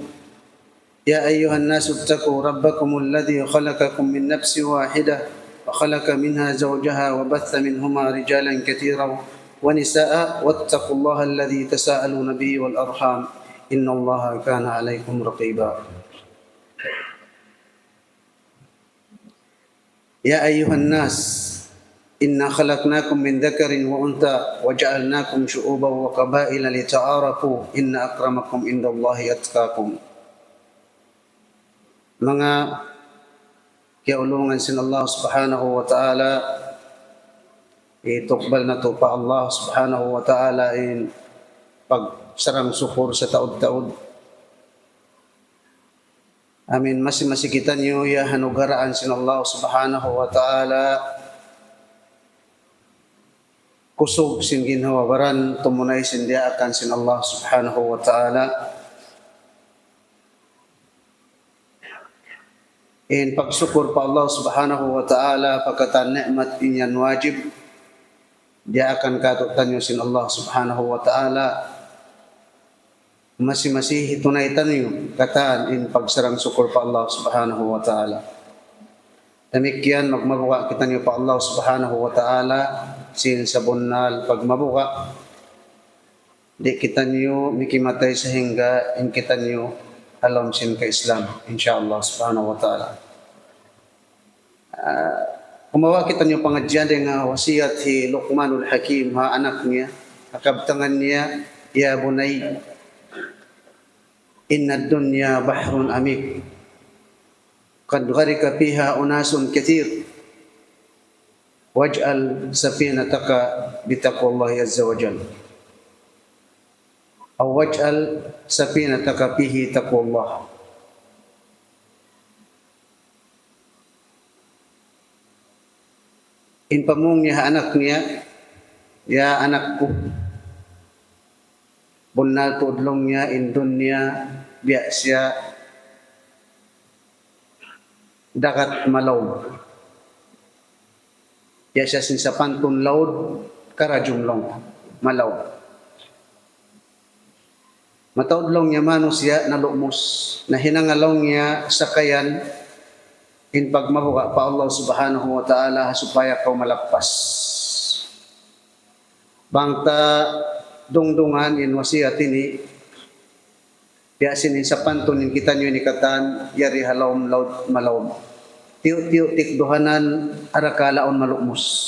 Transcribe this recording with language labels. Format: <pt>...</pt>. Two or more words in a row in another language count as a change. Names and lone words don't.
<ar>يا أيها الناس اتقوا ربكم الذي خلقكم من نفس واحدة وخلق منها زوجها وبث منهما رجالا كثيرا ونساء، واتقوا الله الذي تساءلون به والأرحام إن الله كان عليكم رقيبا. يا أيها الناس إنا خلقناكم من ذكر وأنثى وجعلناكم شعوبا وقبائل لتعارفوا إن أكرمكم عند الله أتقاكم.</ar> <tsg>Mga kiaulungan sin Allah</tsg> <ar>سبحانه وتعالى,</ar> <tsg>itukbal na to pa Allah</tsg> <ar>سبحانه وتعالى</ar> <tsg>in pagsarang sukur sa taod-taod. Amin. Masikitan niyo ya hanugaraan sin Allah</tsg> <ar>سبحانه وتعالى,</ar> <tsg>kusog sin ginhawabaran, tumunay sin diakan sin Allah</tsg> <ar>سبحانه وتعالى.</ar> <tsg>In pagsyukur pa Allah</tsg> <ar>سبحانه وتعالى,</ar> <tsg>pagkatan ni'mat inyan wajib, diakan katutan nyo sin Allah</tsg> <ar>سبحانه وتعالى.</ar> <tsg>Masi tunaytan nyo kataan in pagsarang syukur pa Allah</tsg> <ar>سبحانه وتعالى.</ar> <tsg>Demikian magmabuka kita nyo pa Allah</tsg> <ar>سبحانه وتعالى</ar> <tsg>sin sabunal pagmabuka. Di kita nyo mikimatay sa hingga in kita nyo alam sin ka Islam</tsg> <ar>إن شاء الله سبحانه وتعالى.</ar> <tsg>Kumawa kita nyo pangadyan nga wasiyat hi Luqmanul Hakim ha anak niya, akabtangan niya,</tsg> <ar>يا بني إن الدنيا بحر عميق قد غرق فيها أناس كثير واجعل سفينتك بتقوى الله عز وجل أو واجعل سفينتك فيه تقوى الله.</ar> <tsg>In pamung niya anak niya, ya anakku, bunal tudlong niya in dunya biya siya dagat malaw. Ya siya sinsapantun laud karajumlong malaw. Mataudlong niya manos siya nalumos, na hinangalong niya sakayan in pagmabuka pa Allah</tsg> <ar>سبحانه وتعالى</ar> <tsg>supaya kau malagpas. Bangta dungdungan in wasiyat ini, biasin in sapantun in kita nyo inikatan, yari halawm laud malawm. Tiyo tikduhanan arakalaon malumos.</tsg>